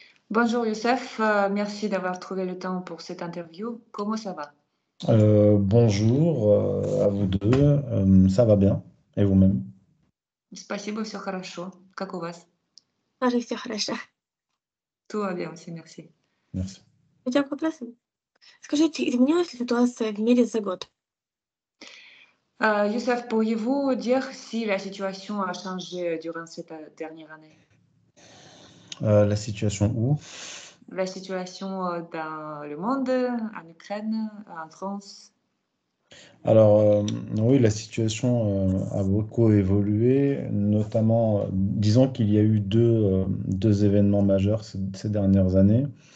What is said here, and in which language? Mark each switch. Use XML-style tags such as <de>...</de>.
<fr>Bonjour Youssef, merci d'avoir trouvé le temps pour cette interview. Comment ça va? Bonjour à vous deux. Ça va bien. Et vous-même?</fr> <ru>Спасибо, все хорошо. Как у вас? Тоже все хорошо.</ru> <fr>Tout va bien aussi, merci. Merci.</fr> <ru>Идем к вопросам. Скажите, изменилась ли ситуация в мире за год?</ru> <fr>Youssef, pourriez-vous dire si la situation a changé durant cette dernière année? La situation où? La situation dans le monde, en Ukraine, en France? Alors, oui, la situation a beaucoup évolué, notamment, disons qu'il y a eu deux événements majeurs ces dernières années.</fr>